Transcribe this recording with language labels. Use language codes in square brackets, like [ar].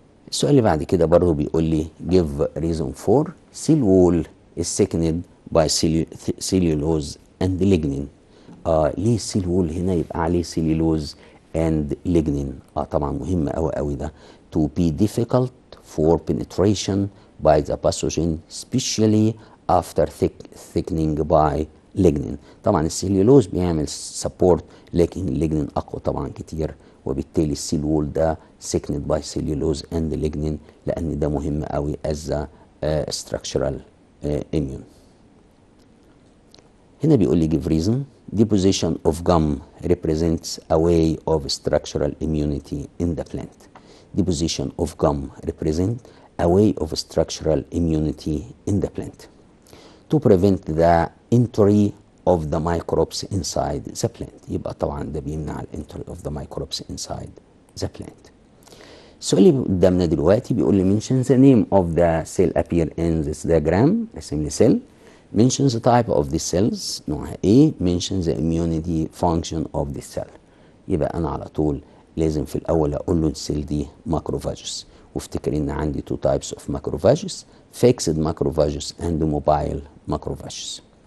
[ar] السؤال اللي بعد كده برضه بيقول لي [en] give reason for cell wall is thickened by cellulose and lignin. [ar] ليه السيل وول هنا يبقى عليه [en] cellulose and lignin؟ [ar] طبعا مهم قوي قوي ده [en] to be difficult for penetration by the pathogen especially after thickening by lignin. [ar] طبعا السيلولوز بيعمل سبورت لكن الليجنين اقوى طبعا كتير، وبالتالي السيل وول ده [en] سيكند باي سيلولوز اند ليجنين [ar] لان ده مهم قوي [en] As structural immune. [ar] هنا بيقول لي [en] give reason. deposition of gum represents a way of structural immunity in the plant. deposition of gum represents a way of structural immunity in the plant to prevent the entry of the microbes inside the plant. [ar] يبقى طبعا ده بيمنع الانتري [en] of the microbes inside the plant. [ar] السؤال اللي قدامنا دلوقتي بيقول لي [en] mention the name of the cell appear in this diagram. [ar] رسم لي سيل [en] mentions the type of the cells [ar] نوعها ايه، [en] mentions the immunity function of the cell. [ar] يبقى انا على طول لازم في الاول اقول له السيل دي ماكروفاجوس، وافتكر ان عندي [en] two types of macrophages fixed macrophages and mobile macrophages.